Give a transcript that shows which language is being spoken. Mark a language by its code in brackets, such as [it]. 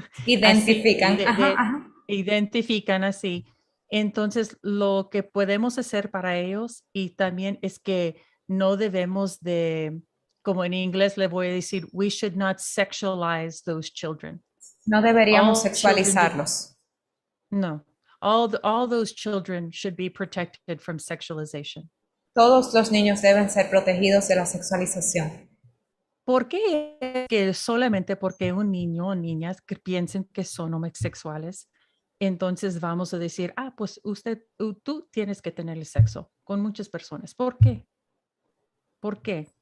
[es] Identifican. Ajá, ajá. identifican así, entonces lo que podemos hacer para ellos y también es que no debemos de, como en inglés le voy a decir, [en] we should not sexualize those children. [es] No deberíamos [en] All children do, [es] sexualizarlos. [en] no, all those children should be protected from sexualization. [es] Todos los niños deben ser protegidos de la sexualización. ¿Por qué que solamente porque un niño o niñas que piensen que son homosexuales, entonces vamos a decir, pues tú tienes que tener el sexo con muchas personas? ¿Por qué? ¿Por qué?